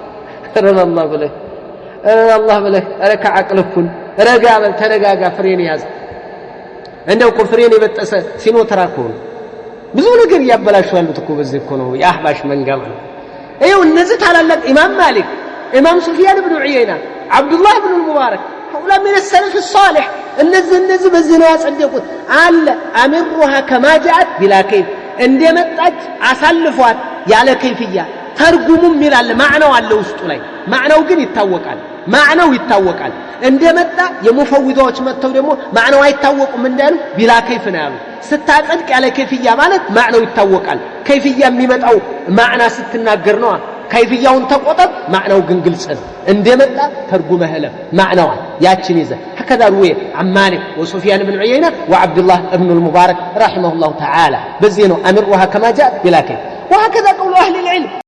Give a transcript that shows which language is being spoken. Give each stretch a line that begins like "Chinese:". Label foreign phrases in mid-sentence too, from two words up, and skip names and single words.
Amharic: አላህ ብለህ ከዓቅልኩን ረጋ በል ተረጋጋ ፍሬን ያዝ እንደው እኮ ፍሬን የበጠሰ ሲኖትራክ ሆነ ብዙ ነገር ያበላሹ ያሉት እኮ በዚህ እኮ ነው የአህባሽ መንጋማ ይኸው እነዚህ ታላላቅ ኢማም ማሊክ ኢማም ሱፊያን ብኑ ዑየይና አብዱላህ ብኑ ሙባረክ ሁላ
Arabic: من السلف الصالح
Amharic: እነዚህ በዚህ ነው ያጸደቁት አለ
Arabic: أمروها كما جاءت بلا كيف
Amharic: እንደመጣች አሳልፏት ያለ ከይፍያ ተርጉሙም ይላል ማዕናው አለ ውስጡ ላይ ማዕናው ግን ይታወቃል እንደመጣ የሙፈዊዶች መተው ደግሞ ማዕናው አይታወቁም እንዳሉ
Arabic: بلا كيف
Amharic: ነው ያሉ ስታጸድቅ ያለ ከይፍያ ማለት ማዕናው ይታወቃል ከይፍያ የሚመጣው ማዕና ስትናገር ነው ከይፍያውን ተቆጠብ ማዕናው ግን ግልጽ ነው እንደመጣ ተርጉመህ له ማዕናው ያችን ይዘ
Arabic: هكذا روي عن مالك وسفيان بن عيينة وعبد الله بن المبارك رحمه الله تعالى بزينه امرها كما جاء بلا كيف وهكذا قول اهل العلم